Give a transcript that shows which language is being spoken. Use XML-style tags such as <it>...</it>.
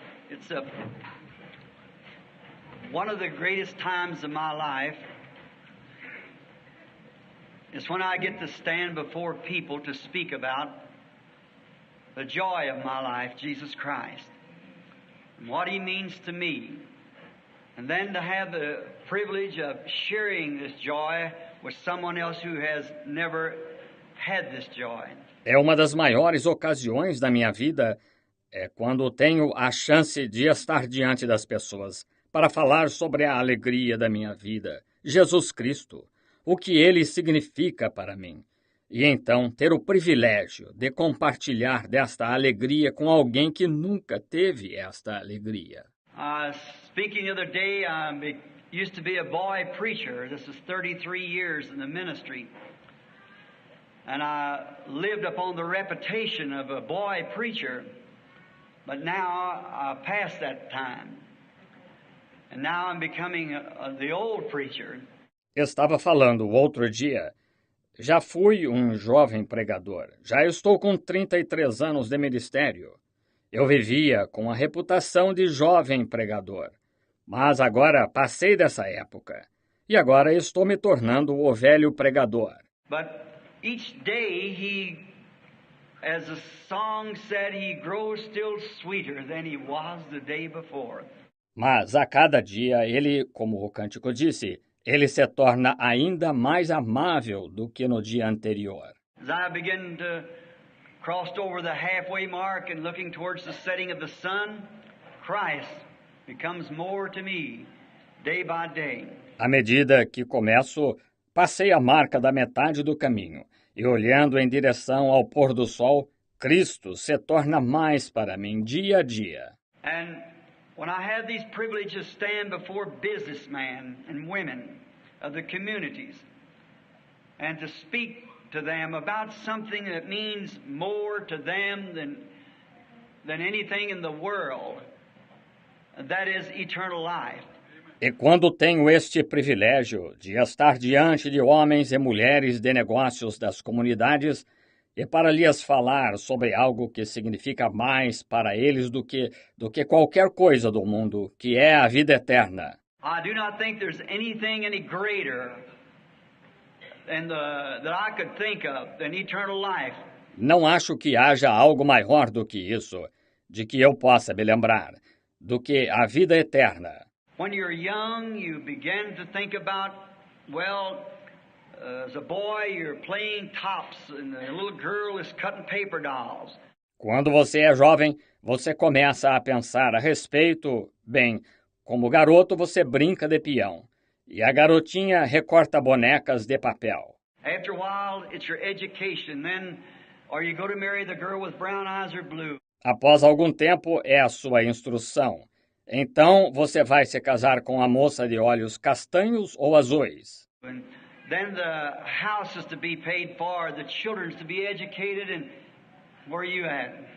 <en>It's one of the greatest times of my life is when I get to stand before people to speak about the joy of my life, Jesus Christ, and what He means to me, and then to have the privilege of sharing this joy with someone else who has never had this joy.</en> <pt>É uma das maiores ocasiões da minha vida, quando tenho a chance de estar diante das pessoas para falar sobre a alegria da minha vida, Jesus Cristo, o que Ele significa para mim, e então ter o privilégio de compartilhar desta alegria com alguém que nunca teve esta alegria.</pt> <en>Speaking the other day, I used to be a boy preacher. This is 33 years in the ministry. And I lived upon the reputation of a boy preacher. But now I passed that time. And now I'm becoming the old preacher.</en> <pt>Estava falando outro dia. Já fui um jovem pregador. Já estou com 33 anos de ministério. Eu vivia com a reputação de jovem pregador. Mas agora passei dessa época. E agora estou me tornando o velho pregador.</pt> <en>But each day as the song said, he grows still sweeter than he was the day before.</en> <pt>Mas a cada dia ele, como o cântico disse, ele se torna ainda mais amável do que no dia anterior.</pt> <en>As I begin to cross over the halfway mark and looking towards the setting of the sun, Christ becomes more to me day by day.</en> <pt>À medida que começo, passei a marca da metade do caminho, e olhando em direção ao pôr do sol, Cristo se torna mais para mim dia a dia.</pt> <en>And when I have these privileges stand before businessmen and women of the communities and to speak to them about something that means more to them than anything in the world, that is eternal life.</en> <pt>E quando tenho este privilégio de estar diante de homens e mulheres de negócios das comunidades e para lhes falar sobre algo que significa mais para eles do que qualquer coisa do mundo, que é a vida eterna.</pt> <en>I do not think there's anything any greater that I could think of than eternal life.</en> <pt>Não acho que haja algo maior do que isso, de que eu possa me lembrar, do que a vida eterna.</pt> <en>When you're young, you begin to think about, as a boy, you're playing tops and a little girl is cutting paper dolls.</en> <pt>Quando você é jovem, você começa a pensar a respeito, como garoto você brinca de peão, e a garotinha recorta bonecas de papel.</pt> <en>After a while, it's your education, or you go to marry the girl with brown eyes or blue.</en> <pt>Após algum tempo, é a sua instrução. Então, você vai se casar com a moça de olhos castanhos ou azuis?</pt> <en>And then the house is to be paid for, the children's to be educated, and where are you at?</en>